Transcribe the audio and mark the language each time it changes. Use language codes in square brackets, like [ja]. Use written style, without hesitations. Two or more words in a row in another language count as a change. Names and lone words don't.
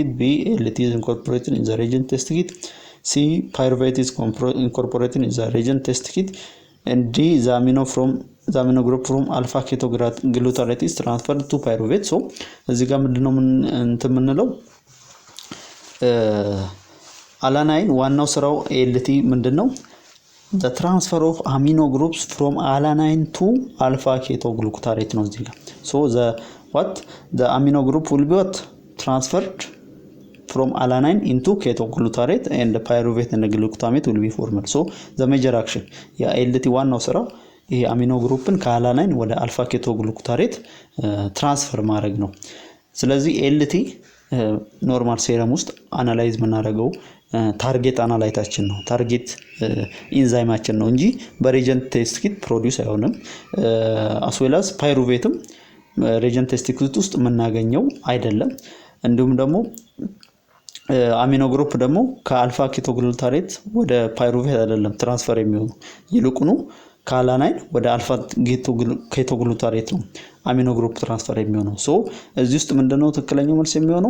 [en] B, ALT is incorporated in the reagent test kit. C, pyruvate is incorporated in the reagent test kit. And D, the amino group from alpha ketoglutarate is transferred to pyruvate. [am] So እዚህ ጋር ምንድነው እንትን የምንለው alanine ዋናው ስራው ALT ምንድነው? [en] the transfer of amino groups from alanine to alpha ketoglutarate [am] ነው እዚህ ጋር. [en] So the amino group will be what? transferred from alanine into ketoglutarate and pyruvate and glutamate will be formed. So the major action ALT [am] ዋናው ስራ ይሄ [en] amino groupን [am] ከአላናይን ወደ [en] alpha ketoglutarate [am] ትራንስፈር ማድረግ ነው። ስለዚህ ALT [en] normal serum [am] ውስጥ አናላይዝ የምናደርገው [en] target analyteችን [am] ነው፣ [en] target enzymeችን [am] ነው እንጂ [en] በreagent test kit [am] ፕሮዲዩስ አይሆንም። አስዌላስ ፓይሩቬትም [en] reagent test kit [am] ውስጥ የምናገኘው አይደለም። እንዲሁም ደግሞ [en] amino group [am] ደግሞ ከአልፋ ኬቶግሉታሬት ወደ ፓይሩቬት አይደለም ትራንስፈር የሚሆነው፣ ይልቁኑ ከአላናይን ወደ [en] alpha ketoglutarate [am] ነው [en] amino group [am] ትራንስፈር የሚሆነው። ሶ እዚህ ውስጥ ምንድነው ትክክለኛው መልስ የሚሆነው?